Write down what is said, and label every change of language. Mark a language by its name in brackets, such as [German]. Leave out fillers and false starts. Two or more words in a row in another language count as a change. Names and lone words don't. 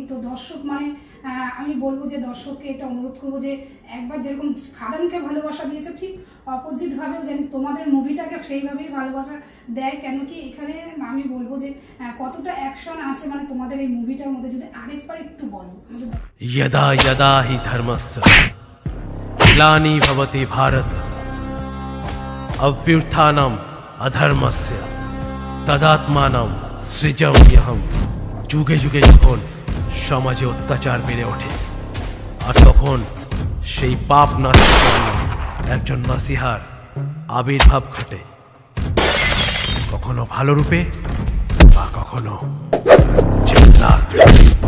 [Bangla] তো দর্শক মানে আমি বলবো যে দর্শককে এটা অনুরোধ করবো যে একবার যেরকম খাদানকে ভালোবাসা দিয়েছে, ঠিক অপোজিট ভাবেও জানি তোমাদের মুভিটাকে সেইভাবেই ভালোবাসা দেয়। কেন কি এখানে আমি বলবো যে কতটা অ্যাকশন আছে মানে তোমাদের এই মুভিটার মধ্যে, যদি আরেকবার একটু বলো। [Sanskrit] यदा यदा हि धर्मस्य ग्लानि भवति भारत अभ्युत्थानम् अधर्मस्य तदात्मानं सृजाम्यहम्। [Bangla] যুগে যুগে যখন সমাজে অত্যাচার বেড়ে ওঠে আর তখন সেই পাপ নাশের জন্য একজন মাসিহার আবির্ভাব ঘটে, কখনো ভালো রূপে বা কখনো জল্লাদ রূপে।